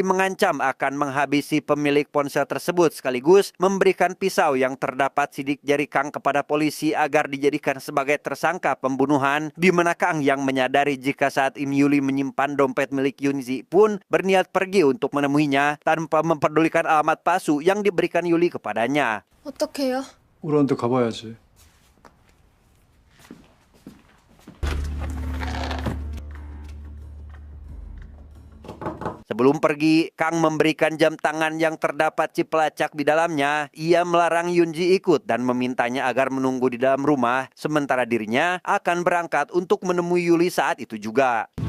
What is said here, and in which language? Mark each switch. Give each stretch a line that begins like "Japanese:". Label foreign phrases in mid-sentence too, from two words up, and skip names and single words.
Indonesian: mengancam akan menghabisi pemilik ponsel tersebut sekaligus memberikan pisau yang terdapat sidik jari Kang kepada polisi agar dijadikan sebagai tersangka pembunuhan, di mana Kang yang menyadari jika saat ini Yuli menyimpan dompet milik Yunji pun berniat pergi untuk menemuinya tanpa memperdulikan alamat palsu yang diberikan Yuli kepadanya.
Korean: 어떡해요? 우리한테 가봐야지.
Indonesian: Sebelum pergi, Kang memberikan jam tangan yang terdapat chip pelacak di dalamnya. Ia melarang Yunji ikut dan memintanya agar menunggu di dalam rumah, sementara dirinya akan berangkat untuk menemui Yuli saat itu juga.